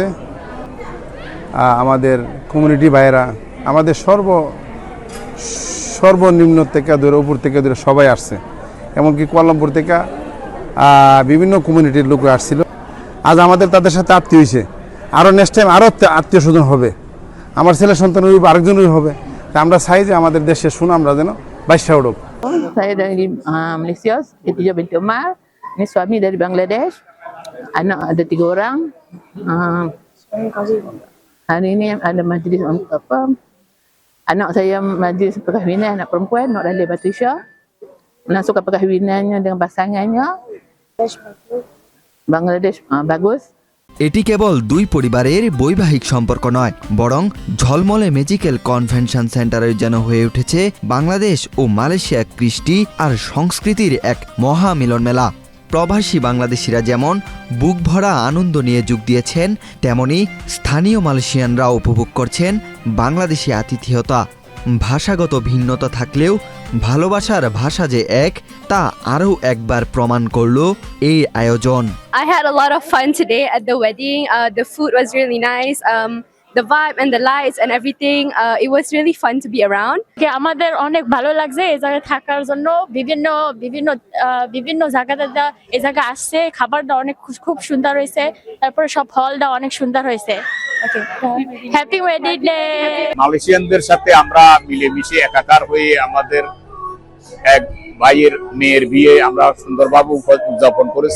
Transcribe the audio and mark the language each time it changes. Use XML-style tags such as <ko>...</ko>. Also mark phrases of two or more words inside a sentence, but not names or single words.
<bn>আমাদের কমিউনিটি ভাইয়েরা, আমাদের সর্বনিম্ন থেকে ধরে উপর থেকে ধরে সবাই আসছে, এমনকি কুয়ালালামপুর থেকে বিভিন্ন কমিউনিটির লোক আসছিল। আজ আমাদের তাদের সাথে আত্মীয় হয়েছে, আরও</bn> <en>next time</en> <bn>আরও আত্মীয় স্বজন হবে, আমার ছেলে সন্তানের আরেকজনের হবে। তা আমরা চাই যে আমাদের দেশের সুনামরা যেন বাইশা উঠুক।</bn> <ms>Saya dari Malaysia, Khadijah binti Umar. Ini suami dari Bangladesh. Anak ada 3 orang. Hari ini ada majlis apa? Anak saya majlis perkahwinan, anak perempuan, Nur Alia Batrisha. Melangsungkan perkahwinannya dengan pasangannya. Bangladesh bagus.</ms> <bn>এটি কেবল দুই পরিবারের বৈবাহিক সম্পর্ক নয়, বরং ঝলমলে ম্যাজিক্যাল কনভেনশন সেন্টারের যেন হয়ে উঠেছে বাংলাদেশ ও মালয়েশিয়া কৃষ্টি আর সংস্কৃতির এক মহা মিলন মেলা। প্রবাসী বাংলাদেশিরা যেমন বুক ভরা আনন্দ নিয়ে যোগ দিয়েছেন, তেমনি স্থানীয় মালয়েশিয়ানরা উপভোগ করছেন বাংলাদেশি আতিথেয়তা। ভাষাগত ভিন্নতা থাকলেও ভালোবাসার ভাষা যে এক, তা আরও একবার প্রমাণ করল এই আয়োজন।</bn> <en>I had a lot of fun today at the wedding. The food was really nice. The vibe and the lights and everything. It was really fun to be around.</en> <bn>আমাদের অনেক ভালো লাগছে এই জায়গায় থাকার জন্য। বিভিন্ন জায়গাতে এই জায়গা আসছে, খাবারটা অনেক খুব সুন্দর হয়েছে, তারপরে সব হলটা অনেক সুন্দর হয়েছে।</bn> <en>happy wedding day.</en> <bn>মালয়েশিয়ানদের সাথে আমরা মিলেমিশে একাকার হয়ে আমাদের এক ভাইয়ের মেয়ের বিয়ে আমরা সুন্দরভাবে উদযাপন করেছি।</bn>